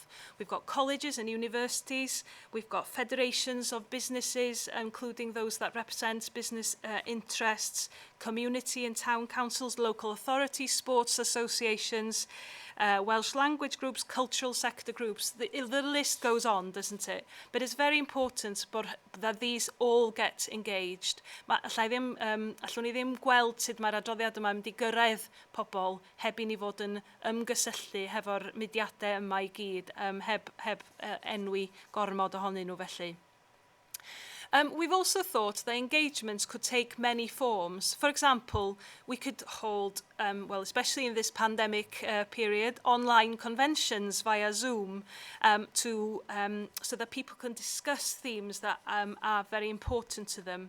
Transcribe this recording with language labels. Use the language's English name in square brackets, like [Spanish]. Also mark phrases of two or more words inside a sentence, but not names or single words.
[English] We've got colleges and universities. We've got federations of businesses, including those that represent business interests, community and town councils, local authorities, sports associations, Welsh language groups, cultural sector groups. The list goes on, doesn't it? But it's very important that these all get engaged. [Welsh] Allwn ni ddim gweld sut mae'r adroddiad yma mynd i gyrraedd pobl heb i ni fod yn ymgysylltu hefo'r mudiadau yma I gyd, heb enwi gormod ohonyn nhw felly. [English] We've also thought that engagements could take many forms. For example, we could hold, well, especially in this pandemic period, online conventions via Zoom so that people can discuss themes that are very important to them.